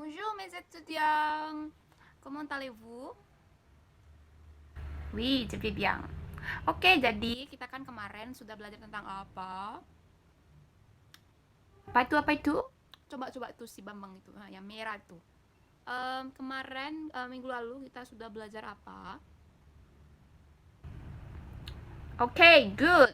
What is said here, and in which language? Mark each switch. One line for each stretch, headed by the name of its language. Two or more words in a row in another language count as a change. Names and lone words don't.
French: Bonjour mes étudiants, comment allez-vous? Oui, je vais bien.
Indonesian: Oke, jadi kita kan kemarin sudah belajar tentang apa? Apa itu? Apa itu? Coba tuh si Bambang itu, yang merah tuh. Kemarin minggu lalu kita sudah belajar apa?
English: Oke, good.